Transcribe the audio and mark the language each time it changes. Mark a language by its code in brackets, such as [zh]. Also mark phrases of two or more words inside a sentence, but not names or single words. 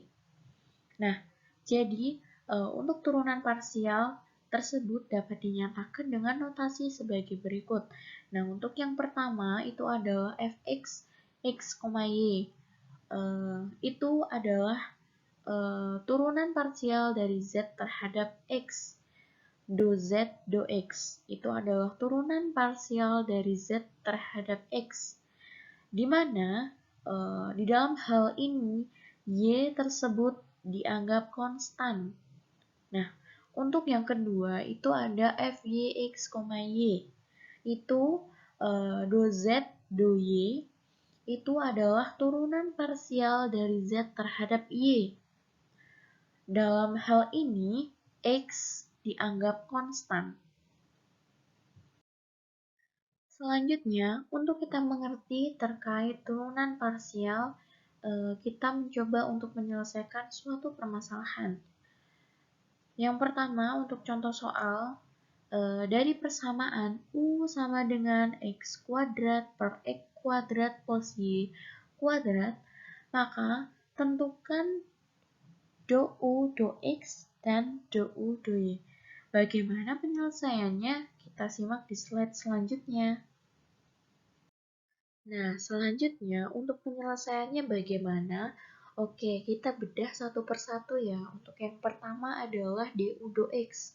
[id] Nah, jadi untuk turunan parsial tersebut dapat dinyatakan dengan notasi sebagai berikut. Nah, untuk yang pertama itu adalah fx x, y. Itu adalah turunan parsial dari z terhadap x. Do z do x itu adalah turunan parsial dari z terhadap x, di mana di dalam hal ini y tersebut dianggap konstan. Nah, untuk yang kedua itu ada fyx, y. Itu do z do y itu adalah turunan parsial dari z terhadap y. Dalam hal ini x dianggap konstan. Selanjutnya, untuk kita mengerti terkait turunan parsial, kita mencoba untuk menyelesaikan suatu permasalahan. Yang pertama, untuk contoh soal, dari persamaan U sama dengan X kuadrat per X kuadrat plus Y kuadrat, maka tentukan do U do X dan do U do Y. Bagaimana penyelesaiannya? Kita simak di slide selanjutnya. Nah, selanjutnya untuk penyelesaiannya bagaimana? Oke, kita bedah satu persatu ya. Untuk yang pertama adalah du do X.